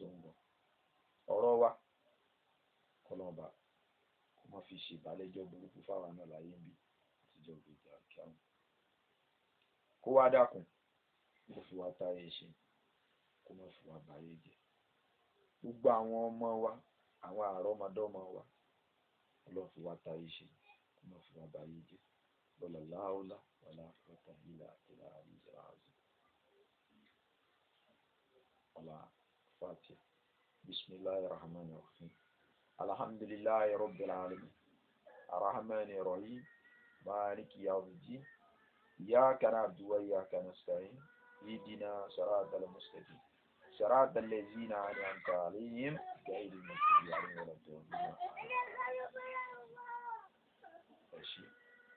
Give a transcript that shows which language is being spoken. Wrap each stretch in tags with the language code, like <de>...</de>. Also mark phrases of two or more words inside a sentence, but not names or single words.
<yo>ń gbọ́ ọ̀rọ̀ wa kọ́lọ́run bá kó má fi ṣe ìbálẹ́jọ́ burúkú fáwọn náà láyé ń bí àtijọ́ gbèjà kíáwọn kó wá dákun kó fi wá táyé ṣe kó má fi wá báyé jẹ́ gbogbo àwọn ọmọ wa àwọn àrọ́mọdọ́mọ wa ọlọ́run fi wá táyé ṣe kó má fi wá báyé jẹ́ lọ́la</yo> <ar>لا حول ولا قوة إلا بالله العلي العظيم ọlá الفاتحة بسم الله الرحمن الرحيم الحمد لله رب العالمين الرحمن الرحيم مالك يوم الدين إياك نعبد وإياك نستعين اهدنا الصراط المستقيم صراط الذين أنعمت عليهم غير المغضوب عليهم ولا الضالين.</ar>